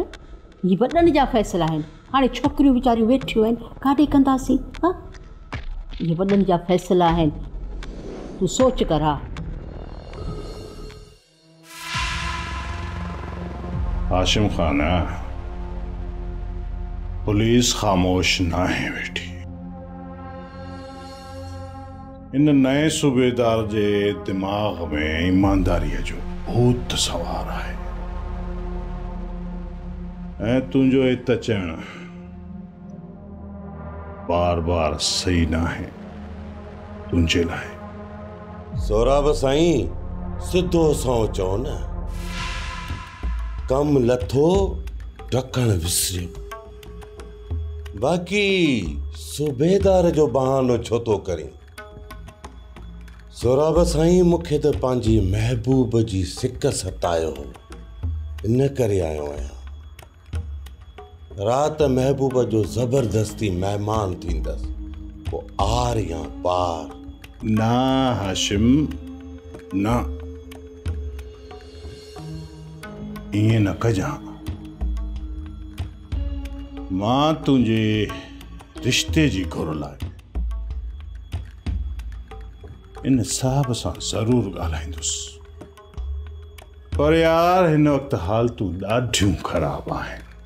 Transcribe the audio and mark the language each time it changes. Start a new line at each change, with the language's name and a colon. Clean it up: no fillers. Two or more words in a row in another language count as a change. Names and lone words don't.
Sindhi: ही वॾनि जा फ़ैसिला आहिनि। हाणे छोकिरियूं वीचारियूं वेठियूं आहिनि, काॾे कंदासीं? हा, इहे वॾनि जा फ़ैसिला आहिनि, तूं सोच कर। हा, हाशिम खान, पुलिस खामोश ना है बेटी। इन नए सूबेदार जे दिमाग में ईमानदारी जो भूत सवार है। ऐं तुंहिंजो इत अचण बार बार सही ना है तुंहिंजे लाइ। सोराब साईं, सिधो सौ चओ न, कम लथो ढकण विसरियो। बाक़ी सूबेदार जो बहानो छो तो करी? सोराब साईं, मूंखे त पंहिंजी महबूब जी सिक सतायो हो, इन करे आयो आहियां। रात महबूब जो जबरदस्ती मेहमान थींदसि, वो आर या पार। ना हाशिम ना, इएं न कजां। मां तुंहिंजे रिश्ते जी घुर लाइ इन साहब सां ज़रूर ॻाल्हाईंदुसि, पर यार हिन वक़्तु हालतूं ॾाढियूं ख़राब आहिनि।